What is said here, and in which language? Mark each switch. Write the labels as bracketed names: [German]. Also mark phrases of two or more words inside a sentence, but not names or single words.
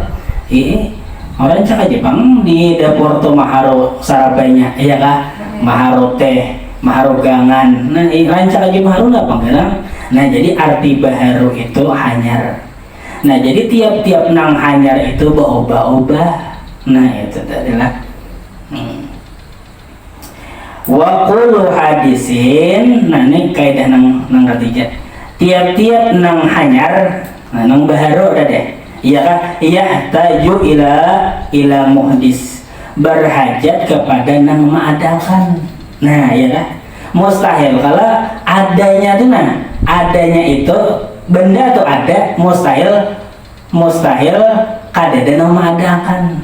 [Banjar] Orang cak aja bang di dapur tuh maharu sarabanya iya kah, maharu teh, maharu gangan. Nah rancak aja maharu nggak bang? Nah jadi arti baharu itu hanyar. Nah jadi tiap-tiap nang hanyar itu berubah-ubah. Nah itu adalah [Arabic] وكل حادث. [Banjar] Nah ini kaidah nang ketiga, tiap-tiap nang hanyar, nah nang baharu ada deh iya kah, [Arabic] يحتاج إلى محدث, [Banjar] berhajat kepada nang mengadakan. Nah iya kah, mustahil kalau adanya tuh, nah adanya itu benda tuh ada, mustahil kadada nang mengadakan.